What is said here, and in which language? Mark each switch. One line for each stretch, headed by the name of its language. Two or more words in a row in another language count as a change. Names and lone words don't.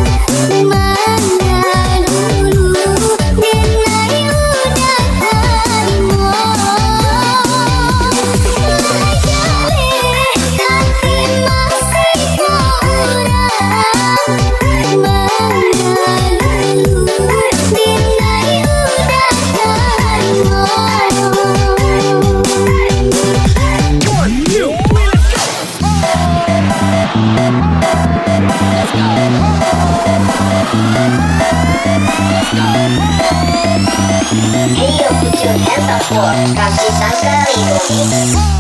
Minangkabau: mana dulu denai udah terima, lah jaleh, hati masih keurangan, mana dulu denai udah terima.
English: Hey yo, put your hands up for
Indonesian: kasih sekali dong.